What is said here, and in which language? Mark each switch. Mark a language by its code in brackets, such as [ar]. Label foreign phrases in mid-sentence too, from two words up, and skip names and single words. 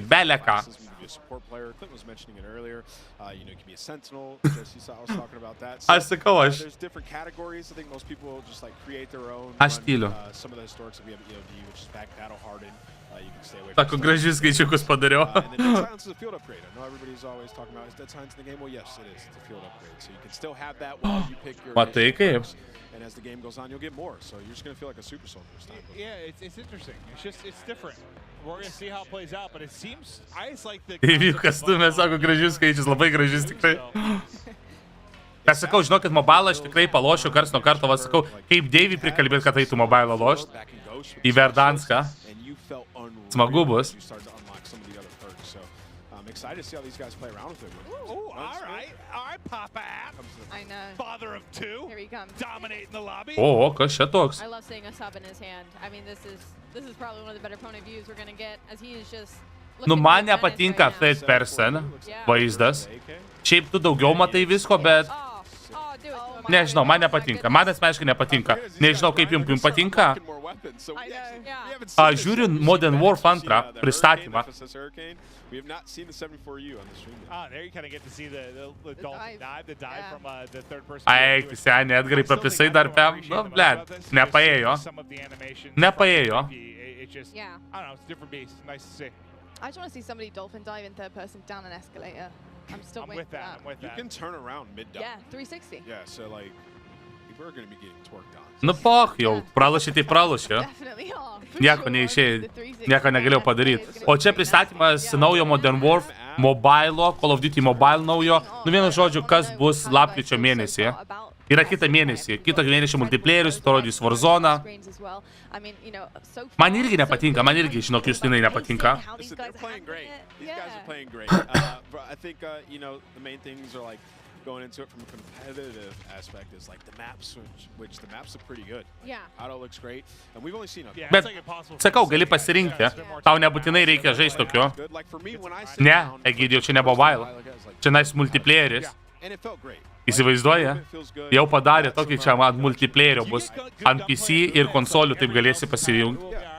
[lt] Belė ką. Aš sakau, aš tyliu. Sako, gražius skaičiukus padariau. Matai kaip? [en] And as the game goes on, you'll get more. So you're just going to feel like a super soldier this time. Yeah, it's interesting. It's different. We're going to see how it plays out, but it seems I just like the. Deiviukas stumė, sako, gražius skaičius, labai gražius tikrai. Aš sakau, žinokit, mobilą aš tikrai palošiu kars nuo karto, vas sakau, kaip Deivį prikalbėt, kad eitų mobilą lošt į Verdanską. Smagu bus. Excited to see how these guys play around with it. Oh, all right, Papa App. I know. Father of two. Here he comes. Dominating the lobby. [lt] O, kas čia toks? I love seeing a sub in his hand. I mean, this is probably one of the better point of views we're gonna get, as he is just. Nu, man nepatinka [en] third person [lt] vaizdas. Šiaip tu daugiau matai visko, bet. Nežinau, man nepatinka. Man asmeniškai nepatinka. Nežinau, kaip jums patinka. Žiūriu Modern Warfare 2 pristatymą. [en] We have not seen the 74U on the stream yet. There you kind of get to see the dive from the third person. [lt] Eik, seniai, Edgarai, prapisai dar pėm. Nu, blėd, nepaėjo. Nepaėjo. [en] Yeah. I don't know, it's a different beast. Nice to see. I just want to see somebody dolphin dive in third person down an escalator. I'm still I'm waiting with that. I'm with You that. can turn around mid-down. Yeah, 360. Yeah, so like, people are going to be getting twerked on. [lt] Nu, poch, jau, pralošė tai pralošė. [en] Definitely are. For [lt] Nieko [en] sure. [lt] neišėjo, [en] The 360 [lt] nieko negalėjau padaryti. [en] is [lt] O čia pristatymas naujo Modern Warfare, mobile, Call of Duty mobile naujo. Nu, vienu žodžiu, kas bus lapkričio mėnesį. Yra kitą mėnesį. Kitą mėnesį multiplayerius, parodys Warzone. Man irgi nepatinka, man irgi, žinok, Justinai nepatinka. [en] Listen, they're playing great. These guys are playing great. But I think, you know, the main things are like going into it from a competitive aspect is like the maps, which the maps look pretty good. Yeah. Auto looks great, and we've only seen a [lt] Bet, sakau, gali pasirinkti. Tau nebūtinai reikia žaisti tokio. Ne, Egidijau, čia ne mobile. Čia nais multiplayeris. Įsivaizduoja? Jau padarė tokį čia ant multiplayerio bus. Ant PC ir konsolių taip galėsi pasirinkti.